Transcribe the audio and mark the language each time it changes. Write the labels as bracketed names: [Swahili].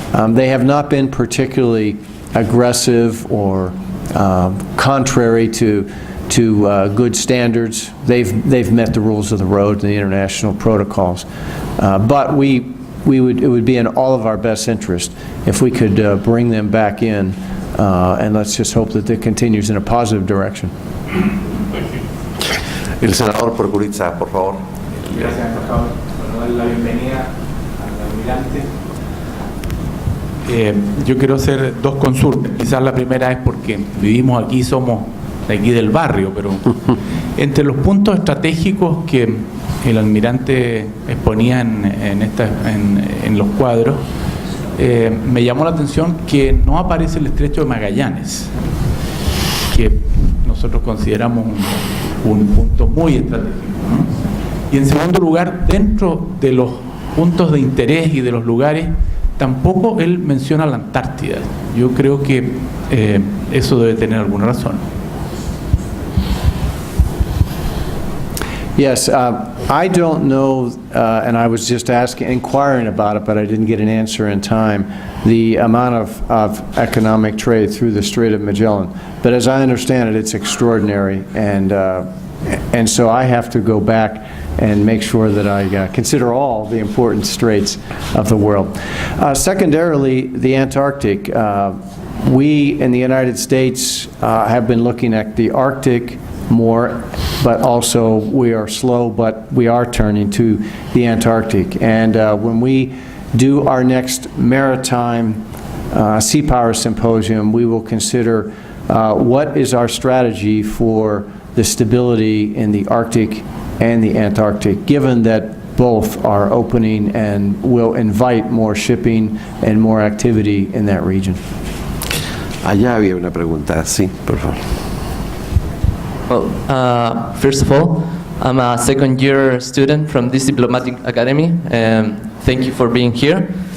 [English] They have not been particularly aggressive or contrary to good standards. They've met the rules of the road and the international protocols. But it would be in all of our best interest if we could bring them back in, and let's just hope that it continues in a positive direction. [Spanish] El senador Procuritza, por favor. Gracias, embajador. Bueno, darle la bienvenida al almirante. Yo quiero hacer dos consultas. Quizás la primera es porque vivimos aquí, somos de aquí del barrio, pero entre los puntos estratégicos que el almirante exponía en los cuadros, me llamó la atención que no aparece el estrecho de Magallanes, que nosotros consideramos un punto muy estratégico, ¿no? Y en segundo lugar, dentro de los puntos de interés y de los lugares, tampoco él menciona la Antártida. Yo creo que eso debe tener alguna razón. [English] Yes, I don't know, and I was just inquiring about it, but I didn't get an answer in time, the amount of economic trade through the Strait of Magellan. But as I understand it, it's extraordinary, and so I have to go back and make sure that I consider all the important straits of the world. Secondarily, the Antarctic. We in the United States have been looking at the Arctic more, but also we are slow, but we are turning to the Antarctic. And when we do our next maritime sea power symposium, we will consider what is our strategy for the stability in the Arctic and the Antarctic, given that both are opening and will invite more shipping and more activity in that region. [Spanish] Allá había una pregunta, sí, por favor. [English] Well, first of all, I'm a second-year student from this diplomatic academy. Thank you for being here.